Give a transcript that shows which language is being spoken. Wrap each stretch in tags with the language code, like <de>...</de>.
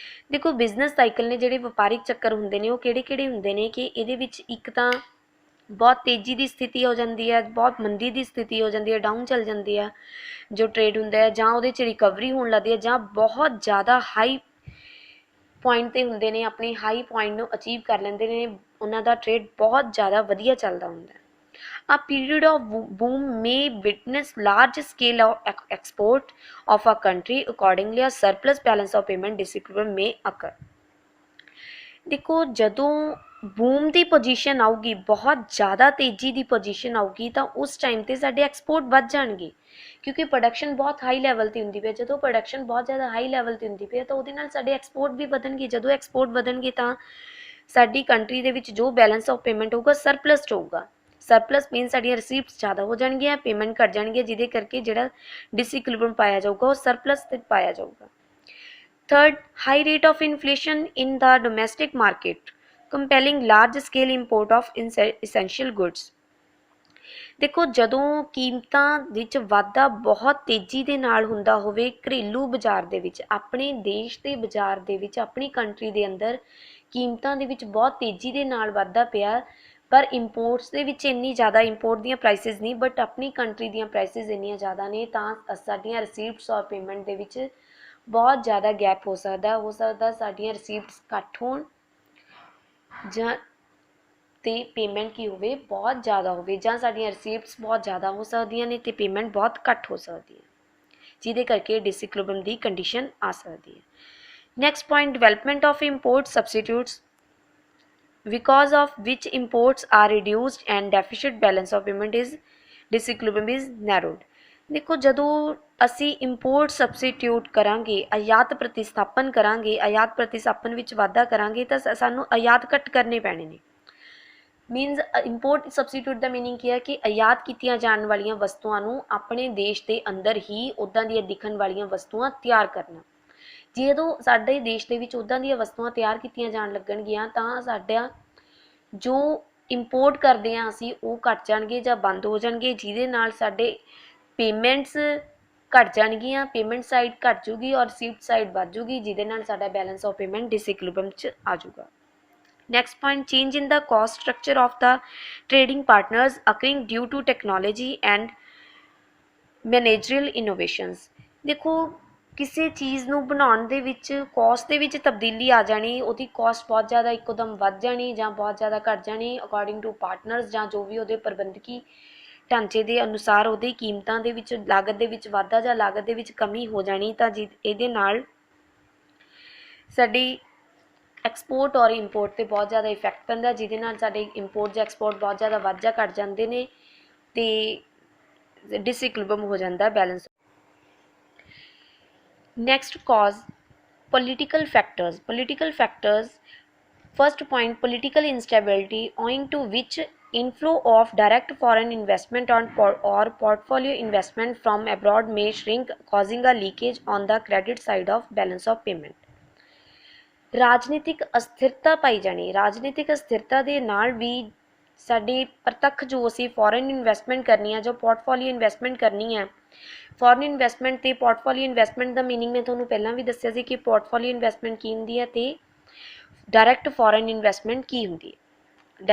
<pa>ਦੇਖੋ business cycle ਨੇ, ਜਿਹੜੇ ਵਪਾਰਿਕ ਚੱਕਰ ਹੁੰਦੇ ਨੇ ਉਹ ਕਿਹੜੇ ਕਿਹੜੇ ਹੁੰਦੇ ਨੇ ਕਿ ਇਹਦੇ ਵਿੱਚ ਇੱਕ ਤਾਂ ਬਹੁਤ ਤੇਜ਼ੀ ਦੀ ਸਥਿਤੀ ਹੋ ਜਾਂਦੀ ਹੈ, ਬਹੁਤ ਮੰਦੀ ਦੀ ਸਥਿਤੀ ਹੋ ਜਾਂਦੀ ਹੈ, ਡਾਊਨ ਚੱਲ ਜਾਂਦੀ ਹੈ ਜੋ ਟ੍ਰੇਡ ਹੁੰਦਾ ਹੈ, ਜਾਂ ਉਹਦੇ 'ਚ ਰਿਕਵਰੀ ਹੋਣ ਲੱਗਦੀ ਹੈ, ਜਾਂ ਬਹੁਤ ਜ਼ਿਆਦਾ ਹਾਈ ਪੁਆਇੰਟ 'ਤੇ ਹੁੰਦੇ ਨੇ, ਆਪਣੀ ਹਾਈ ਪੁਆਇੰਟ ਨੂੰ ਅਚੀਵ ਕਰ ਲੈਂਦੇ ਨੇ, ਉਹਨਾਂ ਦਾ ਟ੍ਰੇਡ ਬਹੁਤ ਜ਼ਿਆਦਾ ਵਧੀਆ ਚੱਲਦਾ ਹੁੰਦਾ।</pa> <en>A period of boom may witness large scale of export of a country. Accordingly, a surplus balance of payment disequilibrium may occur।</en> <pa>ਦੇਖੋ ਜਦੋਂ ਬੂਮ ਦੀ ਪੋਜੀਸ਼ਨ ਆਊਗੀ, ਬਹੁਤ ਜ਼ਿਆਦਾ ਤੇਜ਼ੀ ਦੀ ਪੋਜੀਸ਼ਨ ਆਊਗੀ, ਤਾਂ ਉਸ ਟਾਈਮ 'ਤੇ ਸਾਡੇ ਐਕਸਪੋਰਟ ਵੱਧ ਜਾਣਗੇ, ਕਿਉਂਕਿ ਪ੍ਰੋਡਕਸ਼ਨ ਬਹੁਤ ਹਾਈ ਲੈਵਲ 'ਤੇ ਹੁੰਦੀ ਪਈ। ਜਦੋਂ ਪ੍ਰੋਡਕਸ਼ਨ ਬਹੁਤ ਜ਼ਿਆਦਾ ਹਾਈ ਲੈਵਲ 'ਤੇ ਹੁੰਦੀ ਪਈ ਤਾਂ ਉਹਦੇ ਨਾਲ ਸਾਡੇ ਐਕਸਪੋਰਟ ਵੀ ਵਧਣਗੇ। ਜਦੋਂ ਐਕਸਪੋਰਟ ਵਧਣਗੇ ਤਾਂ ਸਾਡੀ ਕੰਟਰੀ ਦੇ ਵਿੱਚ ਜੋ ਬੈਲੈਂਸ ਆਫ ਪੇਮੈਂਟ ਹੋਊਗਾ ਸਰਪਲਸ 'ਚ ਹੋਊਗਾ। ਸਰਪਲਸ ਮੀਨ ਸਾਡੀਆਂ ਰਿਸੀਪਟਸ ਜ਼ਿਆਦਾ ਹੋ ਜਾਣਗੀਆਂ, ਪੇਮੈਂਟ ਘੱਟ ਜਾਣਗੀਆਂ, ਜਿਹਦੇ ਕਰਕੇ ਜਿਹੜਾ ਡਿਸਇਕੁਲਿਬਰਮ ਪਾਇਆ ਜਾਊਗਾ ਉਹ ਸਰਪਲਸ 'ਤੇ ਪਾਇਆ ਜਾਊਗਾ।</pa> <en>Third, high rate of inflation in the domestic market, compelling large scale import of essential goods।</en> <pa>ਦੇਖੋ ਜਦੋਂ ਕੀਮਤਾਂ ਵਿੱਚ ਵਾਧਾ ਬਹੁਤ ਤੇਜ਼ੀ ਦੇ ਨਾਲ ਹੁੰਦਾ ਹੋਵੇ ਘਰੇਲੂ ਬਾਜ਼ਾਰ ਦੇ ਵਿੱਚ, ਆਪਣੇ ਦੇਸ਼ ਦੇ ਬਾਜ਼ਾਰ ਦੇ ਵਿੱਚ, ਆਪਣੀ ਕੰਟਰੀ ਦੇ ਅੰਦਰ ਕੀਮਤਾਂ ਦੇ ਵਿੱਚ ਬਹੁਤ ਤੇਜ਼ੀ ਦੇ ਨਾਲ ਵਾਧਾ ਪਿਆ, ਪਰ ਇੰਪੋਰਟਸ ਦੇ ਵਿੱਚ ਇੰਨੀ ਜ਼ਿਆਦਾ ਇੰਪੋਰਟ ਦੀਆਂ ਪ੍ਰਾਈਸਿਸ ਨਹੀਂ, ਬਟ ਆਪਣੀ ਕੰਟਰੀ ਦੀਆਂ ਪ੍ਰਾਈਸਿਸ ਇੰਨੀਆਂ ਜ਼ਿਆਦਾ ਨੇ, ਤਾਂ ਸਾਡੀਆਂ ਰਿਸੀਪਟਸ ਔਰ ਪੇਮੈਂਟ ਦੇ ਵਿੱਚ ਬਹੁਤ ਜ਼ਿਆਦਾ ਗੈਪ ਹੋ ਸਕਦਾ ਸਾਡੀਆਂ ਰਿਸੀਪਟਸ ਘੱਟ ਹੋਣ ਜਾਂ ਤੇ ਪੇਮੈਂਟ ਕੀ ਹੋਵੇ, ਬਹੁਤ ਜ਼ਿਆਦਾ ਹੋਵੇ, ਜਾਂ ਸਾਡੀਆਂ ਰਿਸੀਪਟਸ ਬਹੁਤ ਜ਼ਿਆਦਾ ਹੋ ਸਕਦੀਆਂ ਨੇ ਤੇ ਪੇਮੈਂਟ ਬਹੁਤ ਘੱਟ ਹੋ ਸਕਦੀ ਹੈ, ਜਿਹਦੇ ਕਰਕੇ ਡਿਸਇਕੁਲਿਬਰਮ ਦੀ ਕੰਡੀਸ਼ਨ ਆ ਸਕਦੀ ਹੈ।</pa> <en>Next point, development of import substitutes because of which imports are reduced and deficit balance of payment is disequilibrium is narrowed।</en> <pa>ਦੇਖੋ ਜਦੋਂ ਅਸੀਂ ਇੰਪੋਰਟ ਸਬਸਟੀਟਿਊਟ ਕਰਾਂਗੇ, ਆਯਾਤ ਪ੍ਰਤੀਸਥਾਪਨ ਕਰਾਂਗੇ, ਆਯਾਤ ਪ੍ਰਤੀਸਥਾਪਨ ਵਿੱਚ ਵਾਧਾ ਕਰਾਂਗੇ ਤਾਂ ਸਾਨੂੰ ਆਯਾਤ ਘੱਟ ਕਰਨੇ ਪੈਣੇ ਨੇ। ਮੀਨਸ ਇੰਪੋਰਟ ਸਬਸਟੀਟਿਊਟ ਦਾ ਮੀਨਿੰਗ ਕੀ ਹੈ ਕਿ ਆਯਾਤ ਕੀਤੀਆਂ ਜਾਣ ਵਾਲੀਆਂ ਵਸਤੂਆਂ ਨੂੰ ਆਪਣੇ ਦੇਸ਼ ਦੇ ਅੰਦਰ ਹੀ ਉੱਦਾਂ ਦੀਆਂ ਦਿਖਣ ਵਾਲੀਆਂ ਵਸਤੂਆਂ ਤਿਆਰ ਕਰਨਾ। ਜਦੋਂ ਸਾਡੇ ਦੇਸ਼ ਦੇ ਵਿੱਚ ਉੱਦਾਂ ਦੀਆਂ ਵਸਤੂਆਂ ਤਿਆਰ ਕੀਤੀਆਂ ਜਾਣ ਲੱਗਣਗੀਆਂ ਤਾਂ ਸਾਡਾ ਜੋ ਇੰਪੋਰਟ ਕਰਦੇ ਹਾਂ ਅਸੀਂ ਉਹ ਘੱਟ ਜਾਣਗੇ ਜਾਂ ਬੰਦ ਹੋ ਜਾਣਗੇ, ਜਿਹਦੇ ਨਾਲ ਸਾਡੇ ਪੇਮੈਂਟਸ ਘਟ ਜਾਣਗੀਆਂ, ਪੇਮੈਂਟ ਸਾਈਡ ਘਟ ਜੂਗੀ ਔਰ ਰਿਸੀਵਡ ਸਾਈਡ ਵੱਧ ਜੂਗੀ, ਜਿਹਦੇ ਨਾਲ ਸਾਡਾ ਬੈਲੈਂਸ ਆਫ ਪੇਮੈਂਟ ਡਿਸਇਕੁਇਲਿਬ੍ਰਿयम 'ਚ ਆ ਜਾਊਗਾ।</pa> <en>Next point, change in the cost structure of the trading partners occurring due to technology and managerial innovations।</en> <pa>ਦੇਖੋ ਕਿਸੇ ਚੀਜ਼ ਨੂੰ ਬਣਾਉਣ ਦੇ ਵਿੱਚ ਕੋਸਟ ਦੇ ਵਿੱਚ ਤਬਦੀਲੀ ਆ ਜਾਣੀ, ਉਹਦੀ ਕੋਸਟ ਬਹੁਤ ਜ਼ਿਆਦਾ ਇੱਕੋਦਮ ਵੱਧ ਜਾਣੀ ਜਾਂ ਬਹੁਤ ਜ਼ਿਆਦਾ ਘਟ ਜਾਣੀ ਅਕੋਰਡਿੰਗ ਟੂ ਪਾਰਟਨਰਸ ਜਾਂ ਜੋ ਵੀ ਉਹਦੇ ਪ੍ਰਬੰਧਕੀ ਢਾਂਚੇ ਦੇ ਅਨੁਸਾਰ ਉਹਦੀ ਕੀਮਤਾਂ ਦੇ ਵਿੱਚ ਲਾਗਤ ਦੇ ਵਿੱਚ ਵਾਧਾ ਜਾਂ ਲਾਗਤ ਦੇ ਵਿੱਚ ਕਮੀ ਹੋ ਜਾਣੀ, ਤਾਂ ਇਹਦੇ ਨਾਲ ਸਾਡੀ ਐਕਸਪੋਰਟ ਔਰ ਇੰਪੋਰਟ 'ਤੇ ਬਹੁਤ ਜ਼ਿਆਦਾ ਇਫੈਕਟ ਪੈਂਦਾ, ਜਿਹਦੇ ਨਾਲ ਸਾਡੇ ਇੰਪੋਰਟ ਜਾਂ ਐਕਸਪੋਰਟ ਬਹੁਤ ਜ਼ਿਆਦਾ ਵੱਧ ਜਾਂ ਘਟ ਜਾਂਦੇ ਨੇ ਅਤੇ ਡਿਸਇਕੁਇਲਿਬ੍ਰਿयम ਹੋ ਜਾਂਦਾ balance.</pa> <en>Next cause political factors. Political factors, first point, political instability owing to which inflow of direct foreign investment or portfolio investment from abroad may shrink, causing a leakage on the credit side of balance of payment।</en> <pa>ਰਾਜਨੀਤਿਕ ਅਸਥਿਰਤਾ ਪਾਈ ਜਾਣੀ, ਰਾਜਨੀਤਿਕ ਅਸਥਿਰਤਾ ਦੇ ਨਾਲ ਵੀ ਸਾਡੀ ਪ੍ਰਤੱਖ ਜੋ ਅਸੀਂ foreign investment ਕਰਨੀ ਹੈ, ਜੋ ਪੋਰਟਫੋਲੀਓ ਇਨਵੈਸਟਮੈਂਟ ਕਰਨੀ ਹੈ, ਫੋਰਨ ਇਨਵੈਸਟਮੈਂਟ ਅਤੇ ਪੋਰਟਫੋਲੀਓ ਇਨਵੈਸਟਮੈਂਟ ਦਾ ਮੀਨਿੰਗ ਮੈਂ ਤੁਹਾਨੂੰ ਪਹਿਲਾਂ ਵੀ ਦੱਸਿਆ ਸੀ ਕਿ ਪੋਰਟਫੋਲੀਓ ਇਨਵੈਸਟਮੈਂਟ ਕੀ ਹੁੰਦੀ ਹੈ ਅਤੇ ਡਾਇਰੈਕਟ ਫੋਰਨ ਇਨਵੈਸਟਮੈਂਟ ਕੀ ਹੁੰਦੀ ਹੈ।</pa>